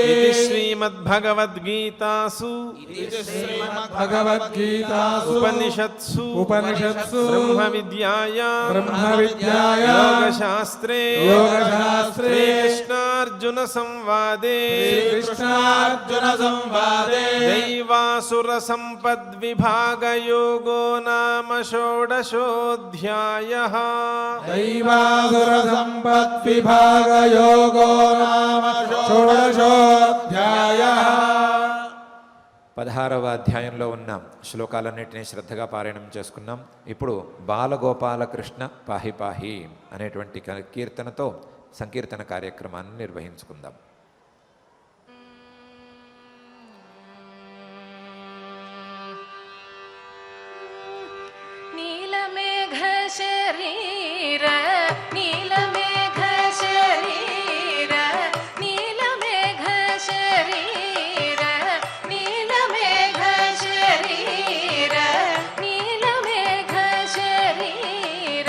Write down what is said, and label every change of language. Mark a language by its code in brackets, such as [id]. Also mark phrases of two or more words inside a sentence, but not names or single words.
[sa] ఇది శ్రీమద్భగవద్గీతాసు भगवद्गीतासु ఉపనిషత్సు उपनिषत्सु బ్రహ్మ విద్యాయాం ब्रह्मविद्यायां యోగశాస్త్రే योगशास्त्रे శ్రీకృష్ణార్జున సంవాదే श्रीकृष्णार्जुनसंवादे దైవాసుర సంపద్విభాగయోగో నామ షోడశోऽధ్యాయः दैवासुरसम्पद्विभागयोगो नाम षोडशोऽध्यायः [te] 16వ అధ్యాయంలో ఉన్న శ్లోకాలన్నింటినీ శ్రద్ధగా పారాయణం చేసుకున్నాం. ఇప్పుడు బాలగోపాలకృష్ణ పాహి పాహి అనేటువంటి కీర్తనతో సంకీర్తన కార్యక్రమాన్ని నిర్వహించుకుందాం. [sa] నీలమేఘ శరీర నీలమేఘ శరీర నీలమేఘ శరీర నీలమేఘ శరీర నీలమేఘ శరీర